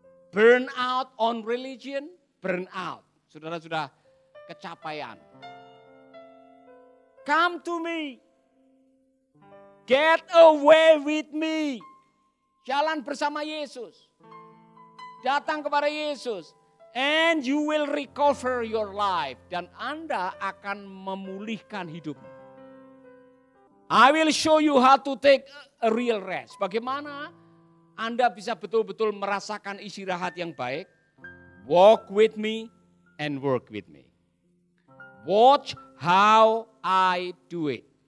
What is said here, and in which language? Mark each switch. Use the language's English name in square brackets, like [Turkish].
[English] Burn out on religion? Burn out. [Indonesian] Saudara sudah kecapaian. [English] Come to me. Get away with me. [Indonesian] Jalan bersama Yesus. Datang kepada Yesus. [English] And you will recover your life. [Indonesian] Dan Anda akan memulihkan hidupmu. [English] I will show you how to take a real rest. [Indonesian] Bagaimana Anda bisa betul-betul merasakan istirahat yang baik. [English] Walk with me and work with me. Watch how I do it.